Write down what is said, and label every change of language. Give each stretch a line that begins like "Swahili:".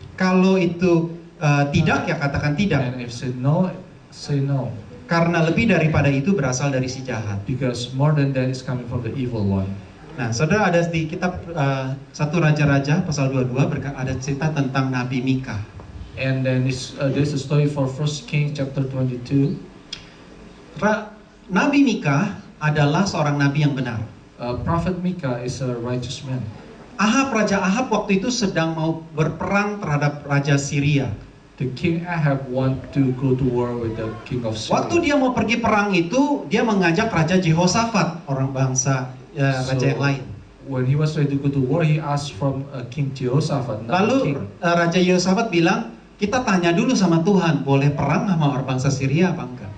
Indonesian: Kalau itu tidak, ya katakan tidak.
English: And if say no, say no.
Indonesian: Karena lebih daripada itu berasal dari si jahat.
English: Because more than that is coming from the evil one.
Indonesian: Nah, saudara, ada di kitab 1 Raja-Raja pasal 22 ada cerita tentang Nabi Mika.
English: And then there's a story for 1 Kings chapter 22.
Indonesian: Nabi Mika adalah seorang nabi yang benar.
English: Prophet Micah is a righteous man.
Indonesian: Raja Ahab waktu itu sedang mau berperang terhadap Raja Syria.
English: The king Ahab want to go to war with the king of Syria.
Indonesian: Waktu dia mau pergi perang itu, dia mengajak Raja Jehoshaphat, orang bangsa raja yang lain.
English: When he was ready to go to war, he asked from King Jehoshaphat.
Indonesian: Lalu Raja Jehoshaphat bilang, kita tanya dulu sama Tuhan, boleh perang sama orang bangsa Syria apa enggak?